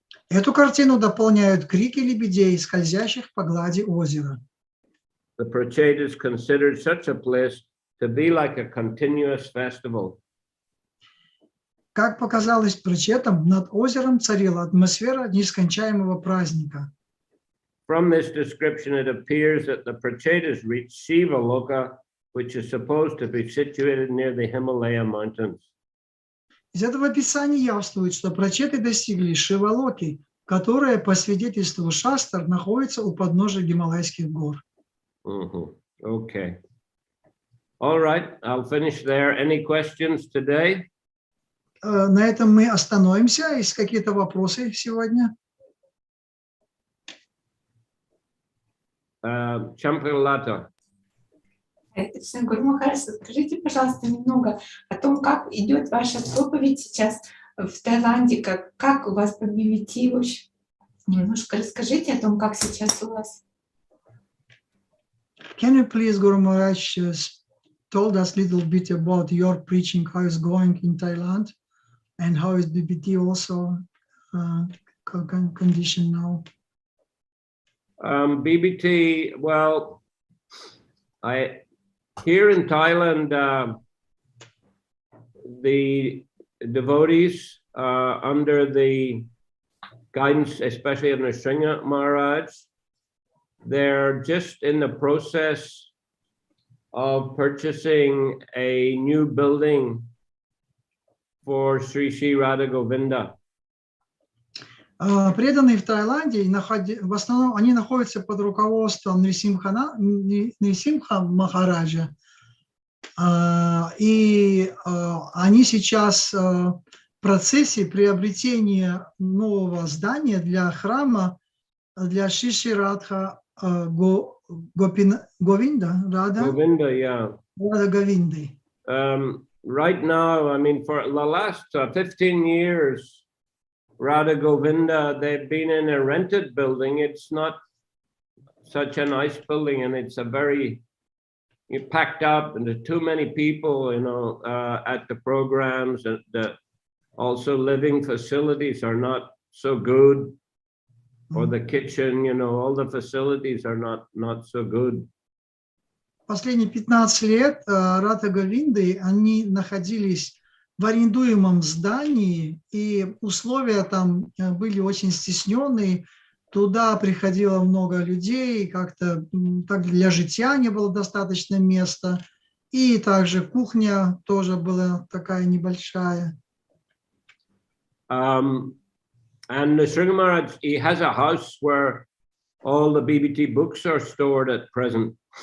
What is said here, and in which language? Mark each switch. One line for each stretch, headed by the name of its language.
Russian: Эту картину дополняют крики лебедей, скользящих по глади озера.
English: The Prachetas considered such a place to be like a continuous festival.
Russian: Как показалось прачетам, над озером царила атмосфера нескончаемого праздника.
English: From this description, it appears that the Prachetas reached Shiva Loka, which is supposed to be situated near the Himalaya mountains.
Russian: Из этого описания явствует, что прачеты достигли Шивалоки, которая, по свидетельству Шастр, находится у подножия Гималайских гор.
English: Okay. All right, I'll finish there. Any questions today?
Russian: На этом мы остановимся. Есть какие-то вопросы сегодня? Champalata. Гуру Махарадж, скажите, пожалуйста, немного о том, как идет ваша проповедь сейчас в Таиланде, как у вас по Джи-Би-Си, в общем, немножко расскажите о том, как сейчас у вас.
English: Can you please, Guru Maharaj, told us a little bit about your preaching, how it's going in Thailand, and how is Джи-Би-Си also condition now? BBT, well, here in Thailand, the devotees under the guidance, especially of Nrsimha Maharaj, they're just in the process of purchasing a new building for Sri Sri Radha Govinda.
Russian: Преданные в Таиланде, в основном, они находятся под руководством Нрисимха Махараджа, и они сейчас в процессе приобретения нового здания для храма для Шри Шри Радха Говинда, Рада Говинды.
English: Right now, I mean, for the last 15 years, Radha Govinda, they've been in a rented building. It's not such a nice building, and it's a very packed up, and there's too many people, you know, at the programs, and also living facilities are not so good, or the kitchen, you know, all the facilities are not so good.
Russian: Последние 15 лет Радха Говинды, они находились в арендуемом здании, и условия там были очень стесненные. Туда приходило много людей, как-то так для житья не было достаточно места. И также кухня тоже была такая небольшая.
English: And Nrsimha Maharaj, he has a house where all the BBT books are stored at present.